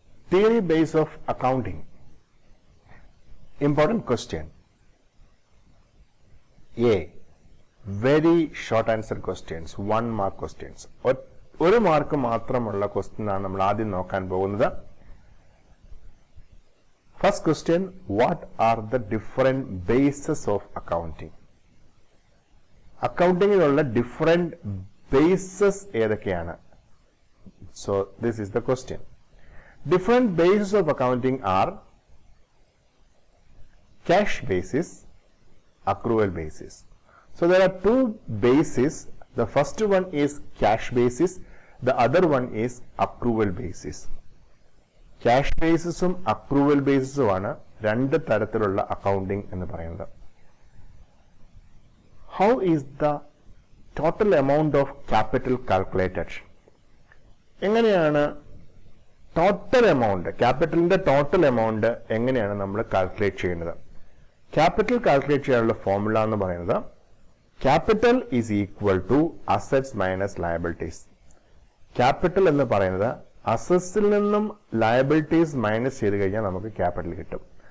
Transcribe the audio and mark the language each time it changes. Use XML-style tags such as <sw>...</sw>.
<en>Theory base of accounting. Important question. A. Very short answer questions, 1 mark questions.</en> <ml>1 mark മാത്രമുള്ള question ആണ് നമ്മൾ ആദ്യം നോക്കാൻ പോകുന്നത്.</ml> <en>First question, what are the different bases of accounting?</en> <ml>അക്കൗണ്ടിങ്ങിലുള്ള different bases ഏതൊക്കെയാണ്?</ml> <en>So this is the question. Different bases of accounting are cash basis, accrual basis. So there are 2 bases. The first one is cash basis, the other one is accrual basis.</en> <ml>Cash basisum accrual basisum ആണ് 2 തരത്തിലുള്ള accounting എന്ന് പറയുന്നത്.</ml> <en>How is the total amount of capital calculated?</en> <ml>എങ്ങനെയാണ് total amount, ക്യാപിറ്റലിന്റെ total amount എങ്ങനെയാണ് നമ്മൾ calculate ചെയ്യുന്നത്? Capital calculate ചെയ്യാനുള്ള formula എന്ന് പറയുന്നത്</ml> <en>Capital is equal to assets minus liabilities.</en> <ml>Capital എന്ന് പറയുന്നത് അസറ്റ്സിൽ നിന്നും ലയബിലിറ്റീസ് മൈനസ് ചെയ്ത് കഴിഞ്ഞാൽ നമുക്ക് ക്യാപിറ്റൽ കിട്ടും.</ml>